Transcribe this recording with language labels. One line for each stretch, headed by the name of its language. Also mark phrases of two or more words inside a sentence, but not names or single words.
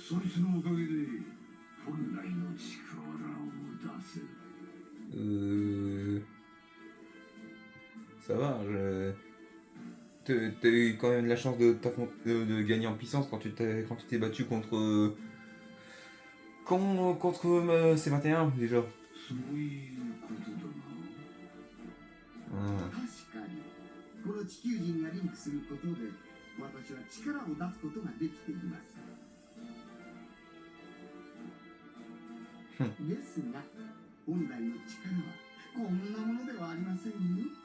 Japanese: 術のおかげで本来の力を出せる。
French: Ça va, t'as eu quand même la chance de gagner en puissance quand tu t'es battu contre C21 déjà.
Japanese: そういうことだな。確かにこの地球人がリンクすることで私は力を出すことができています。ですが本来の力はこんなものではありませんよ。